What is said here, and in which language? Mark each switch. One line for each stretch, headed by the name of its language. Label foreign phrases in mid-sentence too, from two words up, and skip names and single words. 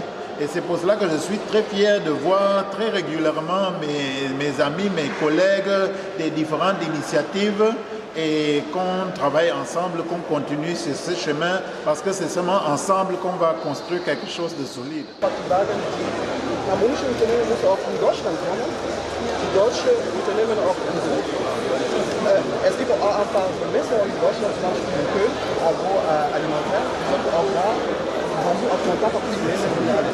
French: Et c'est pour cela que je suis très fier de voir très régulièrement mes amis, mes collègues des différentes initiatives et qu'on travaille ensemble, qu'on continue sur ce chemin parce que c'est seulement ensemble qu'on va construire quelque chose de solide.
German: Harmonische Unternehmen muss auch in Deutschland kommen, die deutsche Unternehmen auch es gibt auch einfach Messer in Deutschland, zum Beispiel in Köln, agroalimentaire, auch da haben wir auch Kontakt auf die Messer und alles.